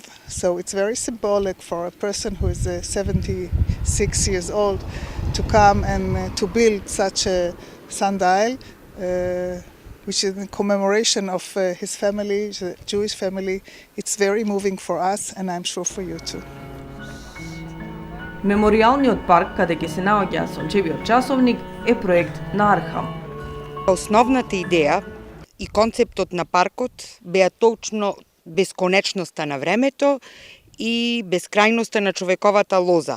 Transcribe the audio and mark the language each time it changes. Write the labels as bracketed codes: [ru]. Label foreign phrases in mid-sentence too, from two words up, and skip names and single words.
[en] So it's very symbolic for a person who is 76 years old to come and to build such a sundial, which is in commemoration of his family, the Jewish family. It's very moving for us, and I'm sure for you too. [mk] Меморијалниот парк, каде ќе се наоѓа сончевиот часовник, е проект на Архам. Основната идеја и концептот на паркот беа точно бесконечноста на времето и бескрајноста на човековата лоза.